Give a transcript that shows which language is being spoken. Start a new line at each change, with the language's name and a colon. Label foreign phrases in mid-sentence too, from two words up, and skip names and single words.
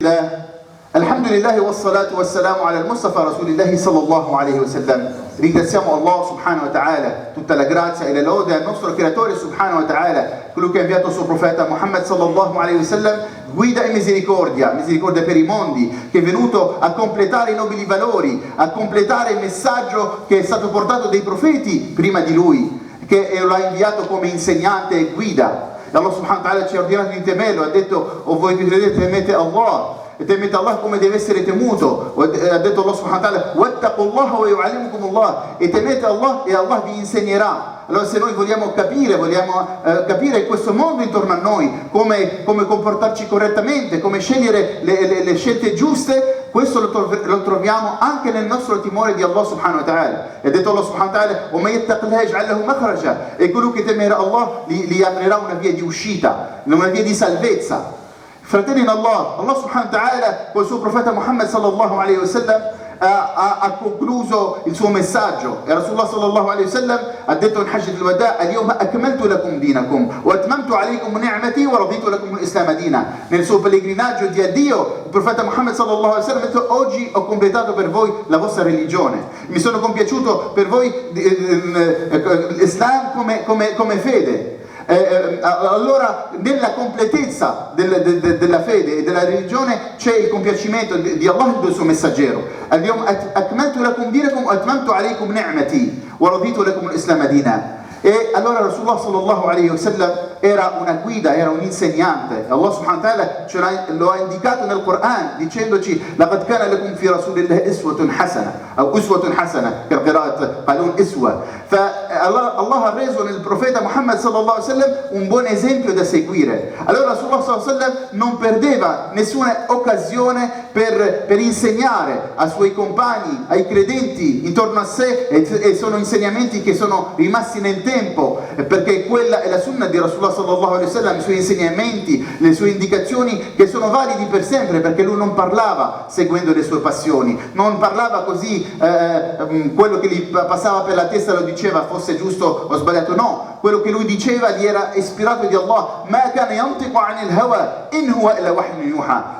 Arabic: الحمد لله والصلاة والسلام على المصطفى رسول الله صلى الله عليه وسلم.
Italian: Ringraziamo Allah
Arabic: سبحانه وتعالى,
Italian: tutta la grazia e la lode al nostro creatore
Arabic: سبحانه وتعالى,
Italian: colui che ha inviato il suo profeta Muhammad
Arabic: صلى الله عليه وسلم,
Italian: guida e misericordia per i mondi, che è venuto a completare i nobili valori, a completare il messaggio che è stato portato dai profeti prima di lui, che lo ha inviato come insegnante e guida. Allah
Arabic: سبحانه وتعالى
Italian: ci ha ordinato di temerlo, ha detto: o voi che credete temete Allah, e temete Allah come deve essere temuto. Ha detto Allah
Arabic: سبحانه وتعالى: واتقوا الله ويعلمكم الله,
Italian: e temete Allah e Allah vi insegnerà. Allora, se noi vogliamo capire questo mondo intorno a noi, come comportarci correttamente, come scegliere le scelte giuste, questo lo troviamo anche nel nostro timore di Allah
Arabic: سبحانه وتعالى.
Italian: E ha detto Allah
Arabic: سبحانه وتعالى: وَمَن يَتَّقِ اللَّهَ يَجْعَل لَهُ مَخْرَجًا,
Italian: e colui che temerà Allah gli aprirà una via di uscita, una via di salvezza. Fratelli in Allah, Allah
Arabic: سبحانه وتعالى
Italian: con il suo profeta Muhammad
Arabic: صلى الله عليه وسلم
Italian: ha concluso il suo messaggio, e
Arabic: رسول الله صلى الله عليه وسلم
Italian: ha detto in
Arabic: حجة الوداع: اليوم أكملت لكم دينكم وأتممت عليكم نعمتي ورضيت لكم الإسلام دينا.
Italian: Nel suo pellegrinaggio di addio, il profeta Muhammad
Arabic: صلى الله عليه وسلم
Italian: ha detto: oggi ho completato per voi la vostra religione, mi sono compiaciuto per voi l'Islam come fede. Allora, nella completezza della fede e della religione c'è il compiacimento di Allah e del suo messaggero.
Arabic: اليوم أكملت لكم دينكم وأتممت عليكم نعمتي ورضيت لكم الإسلام دينا.
Italian: E allora
Arabic: رسول الله صلى الله عليه وسلم
Italian: era una guida, era un insegnante. Allah
Arabic: سبحانه وتعالى
Italian: lo ha indicato nel Quran dicendoci:
Arabic: لقد كان لكم في رسول الله أسوة حسنة, o أسوة حسنة, che قراءة قالون إسوة.
Italian: Allah ha reso nel profeta Muhammad
Arabic: صلى الله عليه وسلم
Italian: un buon esempio da seguire. Allora
Arabic: رسول الله صلى الله عليه وسلم
Italian: non perdeva nessuna occasione per insegnare ai suoi compagni, ai credenti intorno a sé, e sono insegnamenti che sono rimasti nel tempo, perché quella è la sunna di
Arabic: رسول الله صلى الله عليه وسلم,
Italian: i suoi insegnamenti, le sue indicazioni, che sono validi per sempre, perché lui non parlava seguendo le sue passioni, non parlava così, quello che gli passava per la testa lo diceva, fosse giusto o sbagliato. No, quello che lui diceva gli era ispirato di Allah.
Arabic: ما كان ينطق عن الهوى إن هو إلا وحي يوحى.